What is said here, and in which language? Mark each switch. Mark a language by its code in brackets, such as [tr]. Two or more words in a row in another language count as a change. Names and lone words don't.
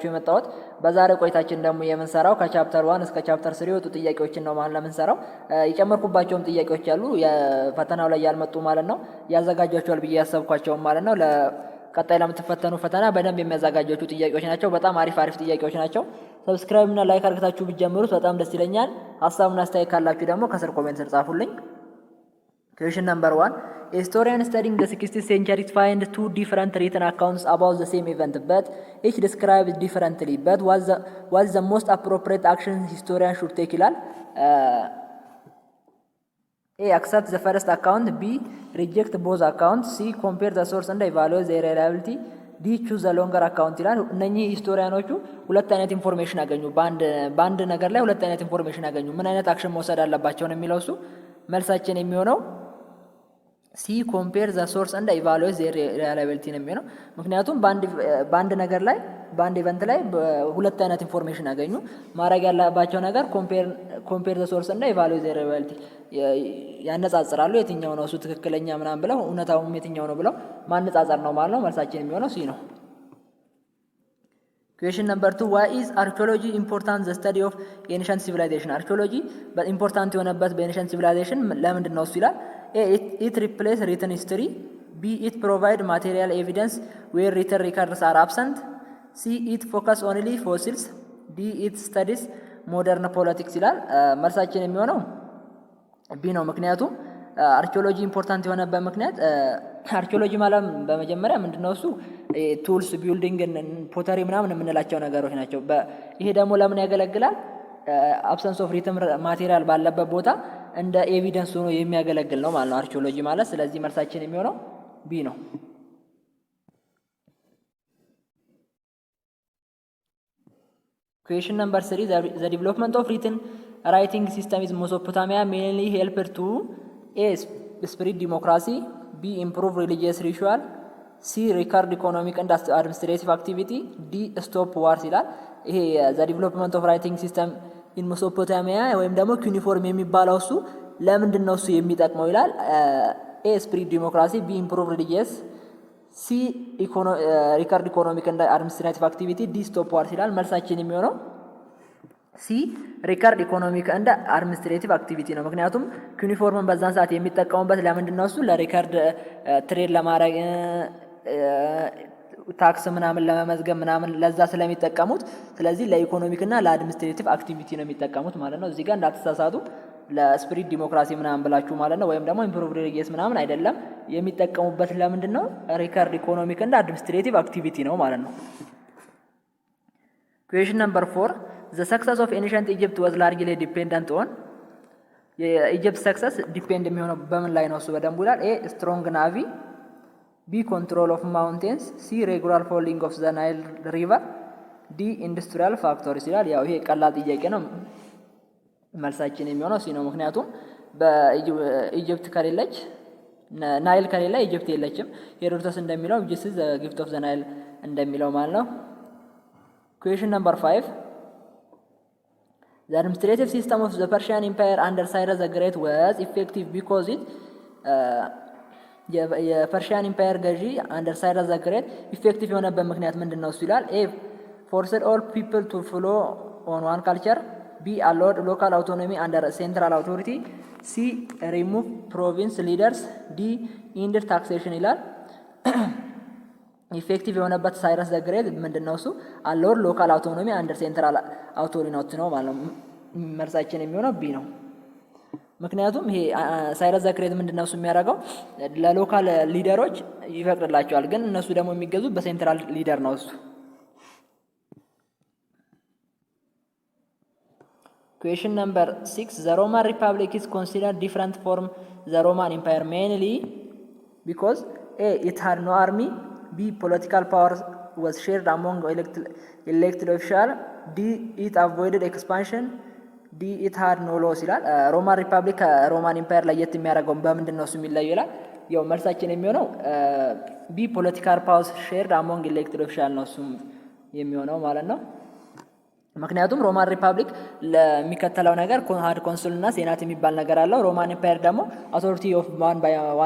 [am] የመጣሁት። በዛሬ ቆይታችን ደግሞ የምንሰራው ከቻፕተር 1 እስከ ቻፕተር 3 የወጡ ጥያቄዎችን ነው ማለት ለምንሰራው። የጨመርኩባቸውም ጥያቄዎች አሉ የፈተናው ላይ ያልመጡ ማለት ነው። ያዘጋጃቸዋል ብዬ ያሰብኳቸውም ማለት ነው። ለቀጣይ ለምትፈተኑ ፈተና በደንብ የሚያዘጋጃችሁ ጥያቄዎች ናቸው። በጣም አሪፍ ጥያቄዎች ናቸው። ሰብስክራይብ እና ላይክ አድርጋችሁ ብትጀምሩት በጣም ደስ ይለኛል። ሀሳብና አስተያየት ካላችሁ ደግሞ ከስር ኮሜንት ስር ጻፉልኝ። [en] Question number 1. A historian studying the 16th century find two different written accounts about the same event, but each described differently. But what's the most appropriate action historian should take? A. Accept the first account. B. Reject both accounts. C. Compare the source and evaluate their reliability. D. Choose a longer account. [am] እነኚህ ሂስቶሪያኖቹ ሁለት አይነት ኢንፎርሜሽን አገኙ። በአንድ ነገር ላይ ሁለት አይነት ኢንፎርሜሽን አገኙ። ምን አይነት አክሽን መውሰድ አለባቸው ነው የሚለው እሱ። መልሳችን የሚሆነው [en] C compare the source and evaluate the reliability [am] ነው የሚሆነው። ምክንያቱም በአንድ ነገር ላይ በአንድ ኢቨንት ላይ ሁለት አይነት ኢንፎርሜሽን አገኙ። ማድረግ ያለባቸው ነገር [en] compare the source and evaluate the reliability [am] ያነጻጽራሉ። የትኛው ነው እሱ ትክክለኛ ምናምን ብለው እውነታውም የትኛው ነው ብለው ማነጻጸር ነው ማለት ነው። መልሳችን የሚሆነው ሲ ነው። [en] Question number 2. Why is archaeology important? The study of ancient civilization. [am] archaeology በኢምፖርታንት የሆነበት [en] ancient civilization [am] ለምንድን ነው እሱ ይላል። A. [en] It replace written history. B. It provide material evidence where written records are absent. C. It focus only fossils. D. It studies modern politics [am] ይላል። መልሳችን የሚሆነው ቢ ነው። ምክንያቱም አርኪኦሎጂ ኢምፖርታንት የሆነበት ምክንያት አርኪኦሎጂ ማለት በመጀመሪያ ምንድነው እሱ [en] tools building pottery [am] ምናምን የምንላቸው ነገሮች ናቸው። ይሄ ደግሞ ለምን ያገለግላል? [en] absence of written material [am] ባለበት ቦታ እንደ ኤቪደንስ ሆኖ የሚያገለግል ነው ማለት ነው አርኪኦሎጂ ማለት። ስለዚህ መልሳችን የሚሆነው ቢ ነው። [en] Question number 3. The development of written writing system is Mesopotamia mainly helped to A. Spread democracy. B. Improve religious ritual. C. Record economic and administrative activity. [am] D. [en] Stop wars [am] ይላል። ይሄ [en] the development of writing system in Mesopotamia [am] ወይም ደግሞ ዩኒፎርም የሚባለው እሱ ለምንድን ነው እሱ የሚጠቅመው ይላል። [en] A. Spread democracy. B. Improve religious. C. Record economic and administrative activity. D. Stop wars [am] ይላል። መልሳችን የሚሆነው [en] C record economic and administrative activity [am] ነው። ምክንያቱም ዩኒፎርምን በዛን ሰዓት የሚጠቀሙበት ለምንድን ነው እሱ ለሪካርድ ትሬድ ለማድረግ ታክስ ምናምን ለመመዝገብ ምናምን ለዛ ስለሚጠቀሙት፣ ስለዚህ ለኢኮኖሚክ እና ለአድሚኒስትሬቲቭ አክቲቪቲ ነው የሚጠቀሙት ማለት ነው። እዚህ ጋር እንዳትሳሳቱ [en] spread democracy [am] ምናምን ብላችሁ ማለት ነው ወይም ደግሞ [en] improve religious [am] ምናምን አይደለም። የሚጠቀሙበት ለምንድን ነው [en] record economic [am] እና [en] administrative activity [am] ነው ማለት ነው። [en] Question number 4. The success of ancient Egypt was largely dependent on [am] የኢጅፕት ሰክሰስ ዲፔንድ የሚሆነው በምን ላይ ነው እሱ በደንብ ይላል። [en] A strong navy, B control of mountains, C regular flooding of the Nile River, D industrial factories [am] ይላል። ያው ይሄ ቀላል ጥያቄ ነው። መልሳችን የሚሆነው ሲ ነው። ምክንያቱም በኢጅፕት ከሌለች ናይል ከሌለ ኢጅፕት የለችም። ሄሮዶተስ እንደሚለው [en] this is the gift of the Nile [am] እንደሚለው ማለት ነው። [en] Question number 5. The administrative system of the Persian Empire under Cyrus the Great was effective because it [am] የፐርሺያን ኢምፓየር ገዢ አንደር ሳይረስ ዘ ግሬት ኢፌክቲቭ የሆነበት ምክንያት ምንድን ነው እሱ ይላል። [en] ኤ forced all people to follow on one culture. B allowed local autonomy under central authority. C remove province leaders. [am] D ended taxation ይላል። [en] ኢፌክቲቭ የሆነበት [am] ሳይረስ ዘ ግሬት ምንድነው እሱ [en] allowed local autonomy under central authority [am] ነው ማለት ነው። መልሳችን የሚሆነው ቢ ነው። ምክንያቱም ይሄ ሳይረስ ዘ ግሬት ምንድነው እሱ የሚያደርገው ለሎካል ሊደሮች ይፈቅድላቸዋል፣ ግን እነሱ ደግሞ የሚገዙት በሴንትራል ሊደር ነው እሱ። [en] Question number 6. The Roman Republic is considered different from the Roman Empire mainly because A. It had no army. B. Political power was shared among elected officials. D. It avoided expansion. D. It had no laws [am] ይላል። ሮማን ሪፐብሊክ ከሮማን ኢምፓየር ለየት የሚያደርገው በምንድን ነው እሱ የሚለየው ይላል። ያው መልሳችን የሚሆነው ቢ [en] political power shared among elected official [am] ነው እሱ የሚሆነው ማለት ነው። ምክንያቱም ሮማን ሪፐብሊክ ለሚከተለው ነገር ሃድ ኮንሱል እና ሴናት የሚባል ነገር አለው። ሮማን ኤምፓየር ደግሞ [en] authority of one